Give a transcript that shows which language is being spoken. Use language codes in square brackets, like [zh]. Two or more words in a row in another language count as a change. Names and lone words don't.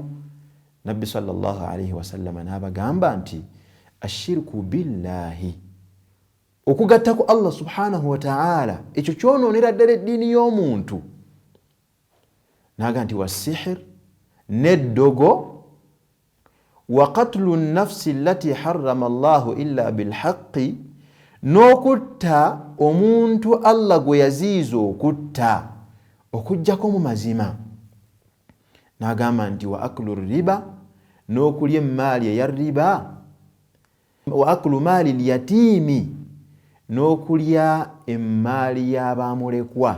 [lg] Nabbi [ar] sallallahu alayhi wasallam [lg] n'abagamba nti [ar] ashirku billahi, [lg] okugatta ku Allah [ar] subhanahu wa ta'ala, [lg] ekyo kyonoonera ddala eddiini y'omuntu. Naga nti wasihir, n'eddogo, [ar] wa qatlu nnafsi allati harrama Allahu illa bilhaqqi, [lg] n'okutta omuntu Allah gwe yaziyiza okutta okujjako mu mazima. N'agamba nti [ar] wa aklu riba, [lg] n'okulya emmaali eya riba, [ar] wa aklu maali lyatiimi, [lg] n'okulya emmaali y'abamulekwa.